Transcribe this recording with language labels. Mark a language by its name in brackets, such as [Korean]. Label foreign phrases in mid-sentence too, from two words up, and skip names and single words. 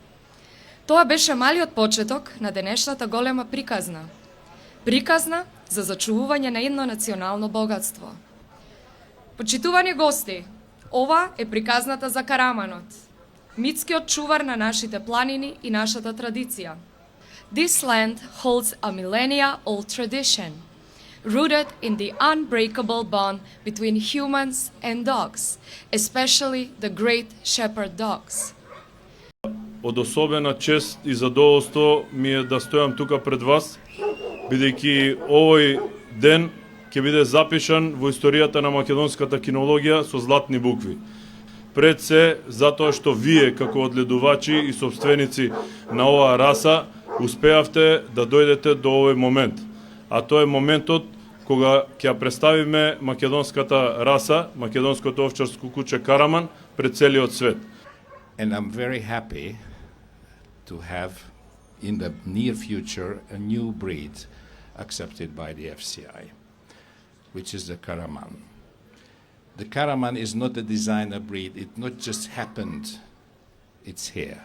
[Macedonian] Тоа беше малиот почеток на денешната голема приказна. Приказна за зачувување на едно национално богатство. Почитувани гости, ова е приказната за караманот, митскиот чувар на нашите планини и нашата традиција. [English] This land holds a millennia-old tradition, rooted in the unbreakable bond between humans and dogs, especially the great shepherd dogs. [Macedonian] Од особена чест и задоволство ми е да стојам тука пред вас, бидејќи овој ден ќе биде запишан во историјата на македонската кинологија со златни букви. Пред се, затоа што вие, како одледувачи и собственици на оваа раса, успеавте да дојдете до овој момент. А тоа е моментот кога ќе представиме македонската раса, македонското овчарско куче Караман, пред целиот свет. [English] And I'm very happy to have in the near future a new breed accepted by the FCI, which is the Karaman. The Karaman is not a designer breed, it not just happened, it's here.